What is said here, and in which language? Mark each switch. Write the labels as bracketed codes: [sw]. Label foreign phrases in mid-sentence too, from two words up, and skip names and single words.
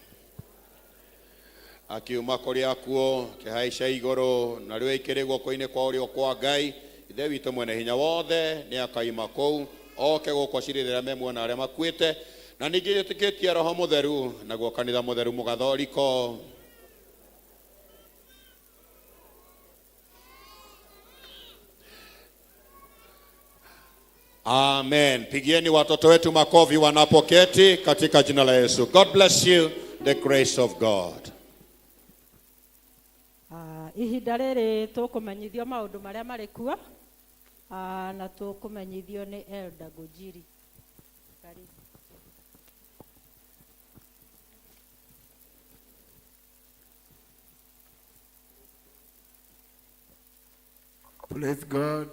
[ki] akiuma kũrĩ akuo, akĩhaica igũrũ, na rĩu aikĩrĩ guoko-inĩ kwa ũrĩo kwa Ngai Ithe witũ mwene hinya wothe. Nĩ akaima kũu oke gũkũ acirĩrĩra memuona arĩa makuĩte, na ningĩ njĩtĩkĩtie Roho Mũtheru, naguo kanitha mũtheru mũgathoriko. Amen. [sw] Pigieni watoto wetu makofi wanapoketi katika jina la Yesu. [en] God bless you. The grace of God. [ki] Ihinda rĩrĩ tũkũmenyithio maũndũ marĩa marĩ kuo, na tũkũmenyithio nĩ Elder Gujiri. [sw] Karibu. [en] Praise God.